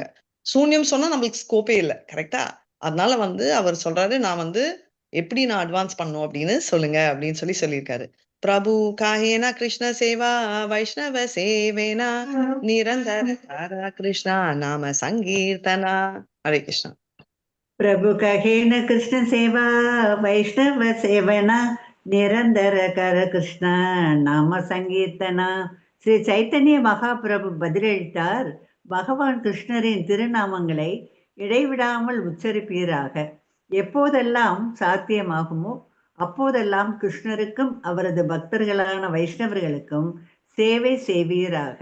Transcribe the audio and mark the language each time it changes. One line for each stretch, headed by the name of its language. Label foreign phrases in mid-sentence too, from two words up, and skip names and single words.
Tamil: சூன்யம் சொன்னா நம்மளுக்கு ஸ்கோப்பே இல்லை, கரெக்டா? அதனால வந்து அவர் சொல்றாரு, நான் வந்து எப்படி நான் அட்வான்ஸ் பண்ணும் அப்படின்னு சொல்லுங்க அப்படின்னு சொல்லியிருக்காரு.
Bangla: প্রভু কহেন কৃষ্ণ সেবা বৈষ্ণব সেবন নিরন্তর কৃষ্ণ নাম সংকীর্তন.
Tamil: ஹரே கிருஷ்ணா.
Bangla: প্রভু কহেন কৃষ্ণ সেবা বৈষ্ণব সেবন নিরন্তর কর কৃষ্ণ নাম সংকীর্তন.
Tamil: ஸ்ரீ சைத்தன்ய மகாபிரபு பதிலளித்தார், பகவான் கிருஷ்ணரின் திருநாமங்களை இடைவிடாமல் உச்சரிப்பீராக. எப்போதெல்லாம் சாத்தியமாகுமோ அப்போதெல்லாம் கிருஷ்ணருக்கும் அவரது பக்தர்களான வைஷ்ணவர்களுக்கும் சேவை செய்வீராக.